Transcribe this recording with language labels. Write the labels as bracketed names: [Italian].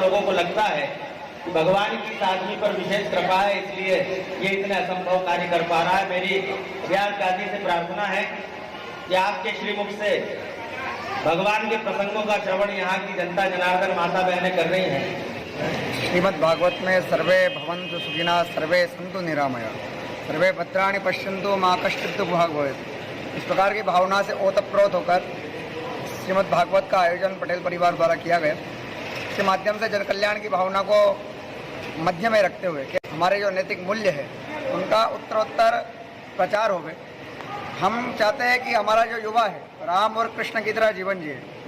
[Hindi] और लोगों को लगता है कि भगवान की इस आदमी पर विशेष कृपा है, इसलिए ये इतने असंभव कार्य कर पा रहा है। मेरी व्यास दादी से प्रार्थना है कि आपके श्रीमुख से भगवान के प्रसंगों का श्रवण यहाँ की जनता जनार्दन माता बहनें कर रही हैं। श्रीमद् भागवत में [Sanskrit] सर्वे भवन्तु सुखिनः सर्वे सन्तु निरामया सर्वे भद्राणि पश्यन्तु मा कश्चित् दुःखभाग् भवेत्। [Hindi] इस प्रकार की भावना से ओतप्रोत होकर श्रीमद् भागवत का आयोजन पटेल परिवार द्वारा किया गया। इसके माध्यम से जन कल्याण की भावना को मध्य में रखते हुए कि हमारे जो नैतिक मूल्य है उनका उत्तरोत्तर प्रचार हो गए। हम चाहते हैं कि हमारा जो युवा है राम और कृष्ण की तरह जीवन जिए।